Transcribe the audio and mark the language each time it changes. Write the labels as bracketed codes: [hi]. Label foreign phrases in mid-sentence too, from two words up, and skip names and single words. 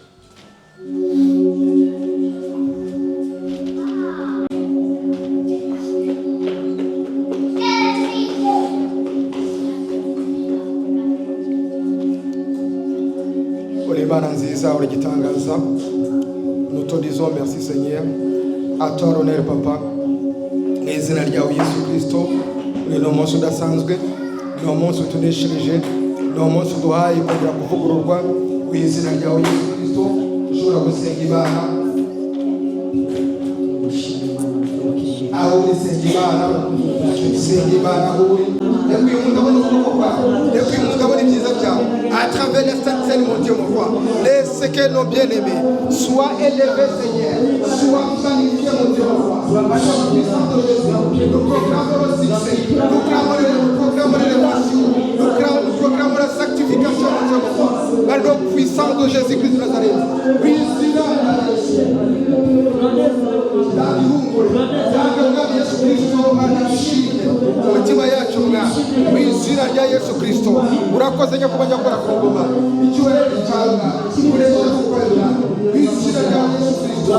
[rw] Imana nziza uri gitangaza, [fr] nous te disons merci Seigneur, à toi l'honneur Papa, [rw] mu izina ryawe Yesu Kristo. Uri ni umunsi udasanzwe, ni umunsi utuneshereje, ni umunsi uduhaye kugira kuvugururwa mu izina ryawe Yesu Kristo. Ushobora gusenga Imana aho uri, senga Imana, senga Imana aho uri. Reka uyu muntu abone ukuboko kwawe, reka uyu muntu abone ibyiza byawe [fr] à travers les saintes scènes, mon Dieu, mon roi. Laisse que nos bien-aimés soient élevés, Seigneur, soient magnifiés, mon Dieu, mon roi. Nous proclamons le succès, nous proclamons l'élévation, nous proclamons la sanctification, mon Dieu, mon roi. Par le nom puissant de Jésus-Christ de Nazareth. Oui, [rw] umutima yacu mwami mu izina rya Yesu Kristo. Urakoze nyakubahwa nyakora ku ngoma, icyubahiro cyanga kimuresha gukorera mu izina rya Yesu Kristo.